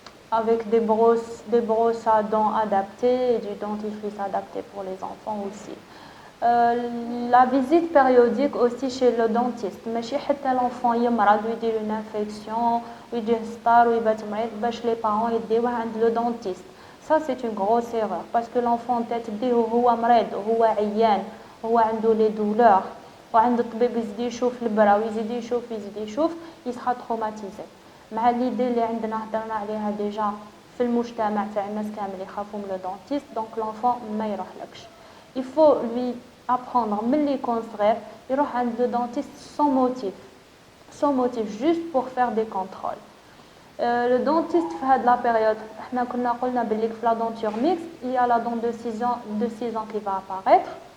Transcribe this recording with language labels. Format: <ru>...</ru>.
<fr>Avec des brosses à dents adaptées et du dentifrice adapté pour les enfants aussi. La visite périodique aussi chez le dentiste.</fr> <ar>ماشي حتى l'enfant يمرض ويدير</ar> <fr>une infection</fr> <ar>ويجي ستار ويبات مريض باش</ar> <fr>les parents</fr> <ar>يديوه عند le dentiste.</ar> <fr>Ça c'est une grosse erreur parce que l'enfant</fr> <ar>تديه وهو مريض وهو عيان وهو عنده</ar> <fr>les douleurs</fr> <ar>وعند الطبيب يزيد يشوف البرا ويزيد يشوف</ar> <fr>il sera traumatisé.</fr> <ar>مع l'idée اللي عندنا هضرنا عليها ديجا في المجتمع تاع الناس كامل يخافوا من</ar> <fr>le dentiste donc l'enfant</fr> <ar>ما يروحلكش.</ar> <fr>Il faut lui apprendre</fr> <ar>ملي يكون صغير يروح عند</ar> <fr>le dentiste sans motif juste pour faire des contrôles. Le dentiste</fr> <ar>في هاد</ar> <fr>la période</fr> <ar>احنا كنا قلنا باللي في</ar> <fr>la denture mixte il y a la dent de 6 ans qui va apparaître.</fr>